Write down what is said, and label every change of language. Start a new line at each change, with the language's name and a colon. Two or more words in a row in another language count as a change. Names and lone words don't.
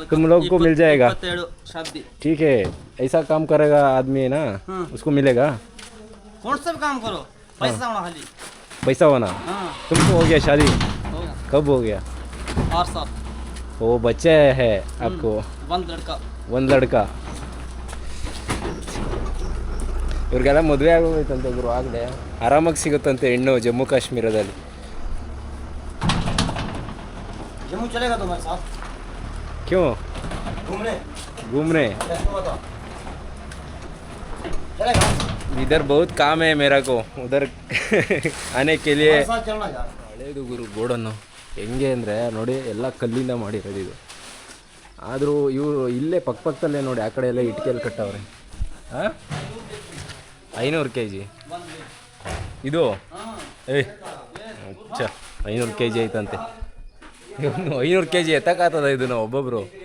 Hindi: तुम लोग को मिल जाएगा 27 शादी ठीक है ऐसा काम करेगा आदमी है ना उसको मिलेगा कौन सा भी काम करो पैसा होना खाली पैसा होना हाँ तुमको हो गया शादी होगा कब हो गया 8 साल वो बच्चे है आपको
Kannada: ಒಂದು ಲಡ್ಕ ಒಂದು ಲಡ್ಕ ಇವ್ರಿಗೆಲ್ಲ ಮದುವೆ ಆಗೋಯ್ತಂತೆ ಗುರು ಆಗಲೇ ಆರಾಮಾಗಿ ಸಿಗುತ್ತಂತೆ ಹೆಣ್ಣು ಜಮ್ಮು ಕಾಶ್ಮೀರದಲ್ಲಿ
Hindi: जम्मू चलेगा तुम्हारे साथ क्यों घूमने चलेगा इधर बहुत काम है मेरा को उधर आने के लिए साथ चलना यार
Kannada: ಹಳೇದು ಗುರು ಗೋಡನ್ನು ಹೆಂಗೆ ಅಂದರೆ ನೋಡಿ ಎಲ್ಲ ಕಲ್ಲಿಂದ ಮಾಡಿರೋದು ಇದು ಆದರೂ ಇವರು ಇಲ್ಲೇ ಪಕ್ಕದಲ್ಲೇ ನೋಡಿ ಆ ಕಡೆ ಎಲ್ಲ ಇಟ್ಕೆಯಲ್ಲಿ ಕಟ್ಟವ್ರೆ ಹಾಂ 500 kg ಇದು ಏಯ್ ಅಚ್ಚ 500 kg ಐತಂತೆ ಇವನು 500 kg ಎತ್ತಕ್ಕಾಗ್ತದ ಇದನ್ನು ಒಬ್ಬೊಬ್ಬರು